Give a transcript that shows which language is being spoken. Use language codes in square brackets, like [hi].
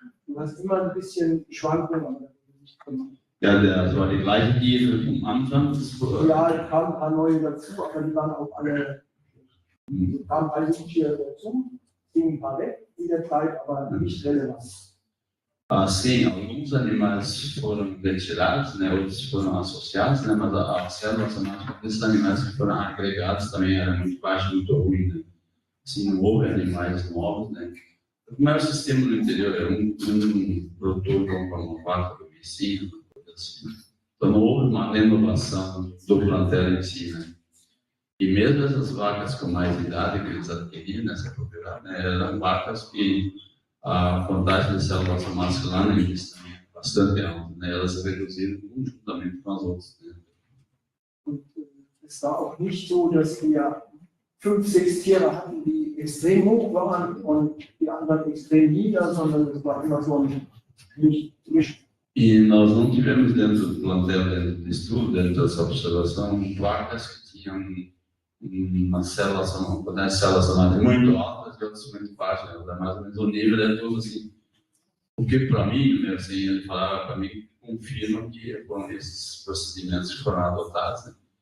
[de] Du hast immer ein bisschen Schwankungen, aber nicht gemacht. Ja, das war die gleiche Tiere vom Anfang. Ja, es kamen ein paar neue dazu, aber die waren auch alle, kamen alle Tiere dazu, gingen ein paar weg in der Zeit, aber nicht relevant. [pt] Sim, alguns animais foram retirados, né, outros foram associados, né, mas a célula somática desses animais que foram agregados também era muito baixa, muito ruim, né. Assim, não houve animais novos, né. Como é o sistema no interior? É um produtor como 4 vecinos, assim. Então não houve uma renovação do plantel em si, né. E mesmo essas vacas com mais idade que eles adquiriram nessa propriedade, né, eram vacas que a contagem de células somáticas lá na indústria é bastante alta, né? Elas se reduziram juntamente com as outras. Né? [de] Und es war auch nicht so, dass wir 5, 6 Tiere hatten, die extrem hoch waren und die anderen extrem nieder, sondern es war immer so ein Licht. [pt] E nós não tivemos dentro do plantel, dentro do estudo, dentro dessa observação, vacas que tinham uma célula somática muito alta e outras muito baixas, né? Mais ou menos o nível é todo assim. O que para mim, né, assim, ele falava para mim, confirma que com esses procedimentos que foram adotados, né?